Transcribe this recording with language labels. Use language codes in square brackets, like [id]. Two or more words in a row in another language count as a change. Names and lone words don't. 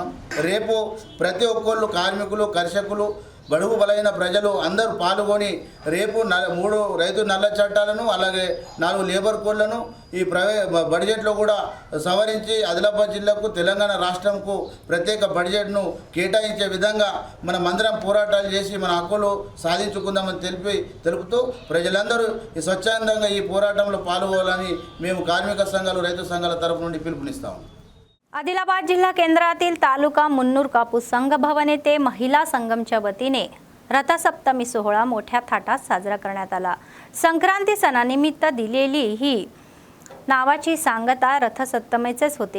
[te] రేపు ప్రతి ఒక్కళ్ళు కార్మికులు, కర్షకులు బడుగు బలైన ప్రజలు అందరూ పాల్గొని రేపు 3 రైతు నల్ల చట్టాలను అలాగే 4 లేబర్ కోడ్లను ఈ బడ్జెట్లో కూడా సవరించి ఆదిలాబాద్ జిల్లాకు తెలంగాణ రాష్ట్రంకు ప్రత్యేక బడ్జెట్ను కేటాయించే విధంగా మనమందరం పోరాటాలు చేసి మన హక్కులు సాధించుకుందామని తెలుపుతూ ప్రజలందరూ ఈ స్వచ్ఛందంగా ఈ పోరాటంలో పాల్గొనాలని మేము కార్మిక సంఘాలు రైతు సంఘాల తరపు నుండి పిలుపునిస్తాము. [mr] आदिलाबाद जिल्हा केंद्रातील तालुका मुन्नूर कापूस संघ भवन येथे महिला संगमच्या वतीने रथसप्तमी सोहळा मोठ्या थाटात साजरा करण्यात आला. संक्रांती सणानिमित्त दिलेली ही नावाची सांगता रथसप्तमीचेच होते.